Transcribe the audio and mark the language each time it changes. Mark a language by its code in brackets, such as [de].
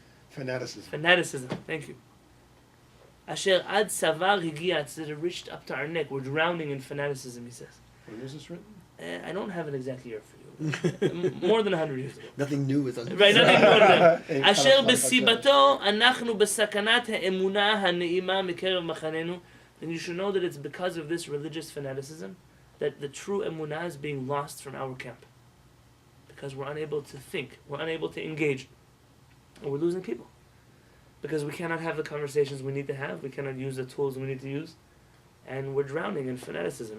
[en] Fanaticism, thank you. [he] אשר עד צוואר הגיע, [en] that it reached up to our neck. We're drowning in fanaticism, he says. When was this written? I don't have an exact year for you. More than 100 years ago. Nothing new is on this. Right, nothing new on that. [he] אשר בסיבתו אנחנו בסכנת האמונה הנעימה מקרב מחננו. [en] Then you should know that it's because of this religious fanaticism that the true emunah is being lost from our camp. Because we're unable to think, we're unable to engage, and we're losing people. Because we cannot have the conversations we need to have, we cannot use the tools we need to use, and we're drowning in fanaticism.